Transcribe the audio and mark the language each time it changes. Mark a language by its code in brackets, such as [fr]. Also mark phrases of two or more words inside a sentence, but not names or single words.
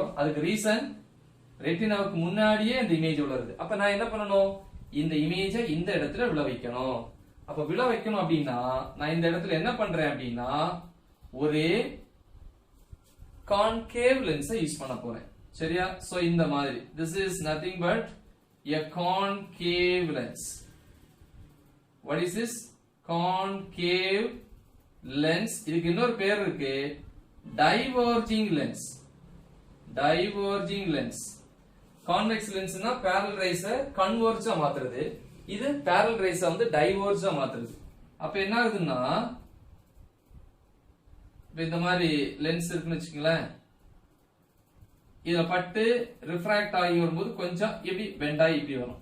[ta] அதுக்கு ரீசன் ரெட்டினாவுக்கு முன்னாடியே இந்த இமேஜ் விழுறது. அப்ப நான் என்ன பண்ணணும்? இந்த இமேஜை இந்த இடத்துல விழ வைக்கணும். அப்ப விழ வைக்கணும் அப்படின்னா நான் இந்த இடத்துல என்ன பண்றேன் அப்படின்னா ஒரு [en] concave lens use [ta] பண்ண போறேன். சரியா? சோ இந்த மாதிரி [en] this is nothing but a concave lens. What is this? Concave lens. [ta] இதுக்கு இன்னொரு பேர் இருக்கு, [en] diverging lens. diverging lens. convex lens னா parallel rays converge [ta] மாத்துறது, இது [en] parallel rays வந்து diverge மாத்துறது. [ta] அப்ப என்ன ஆகுதுன்னா இந்த மாதிரி லென்ஸ் இருக்குன்னு வச்சுக்கீங்களேன், இதுல பட்டு ரிஃப்ராக்ட் ஆகி வரும்போது கொஞ்சம் எப்படி பெண்ட் ஆகி இப்படி வரும்.